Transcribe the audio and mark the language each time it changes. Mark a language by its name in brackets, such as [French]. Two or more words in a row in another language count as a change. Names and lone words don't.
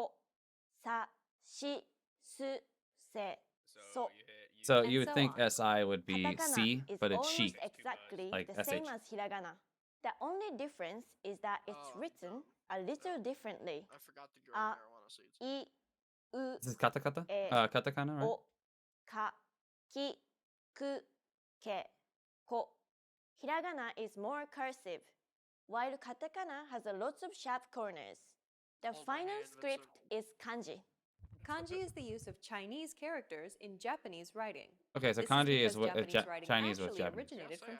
[Japanese] ko, sa, shi, su, se, so. [English] So And you would so think on. SI would be Katakana C, is but it's almost she. exactly like the same SH. as hiragana. The only difference is that it's Oh, written no. a little differently. I forgot to grow marijuana seeds. [Japanese] I, U, [English] This is katakata? Katakana, right? [Japanese] O, ka, ki, ku, ke, ko. [English] Hiragana is more cursive, while katakana has a lots of sharp corners. The Hold my final hand, script Vincent. is kanji. Kanji is the use of Chinese characters in Japanese writing. Okay, so This kanji is is what because Japanese writing Chinese with actually Japanese. originated from